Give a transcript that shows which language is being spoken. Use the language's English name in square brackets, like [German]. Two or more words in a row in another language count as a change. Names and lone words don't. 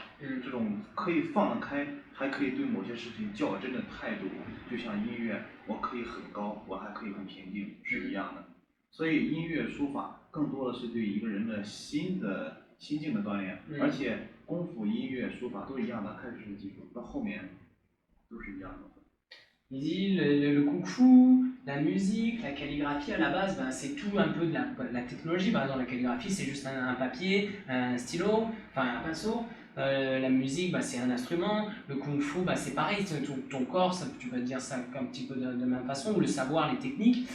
[Chinese] 这种可以放得开，还可以对某些事情较真的态度，就像音乐，我可以很高，我还可以很平静，是一样的。所以音乐书法更多的是对一个人的心境的锻炼，而且功夫、音乐、书法都一样的，开始是技术，到后面都是一样的。 [French] Il dit le kung fu, la musique, la calligraphie à la base, ben, c'est tout un peu de la technologie. Par exemple, la calligraphie, c'est juste un papier, un stylo, enfin un pinceau. La musique, bah, c'est un instrument. Le kung fu, bah, c'est pareil, ton corps, ça, tu peux dire ça un petit peu de même façon, ou le savoir, les techniques.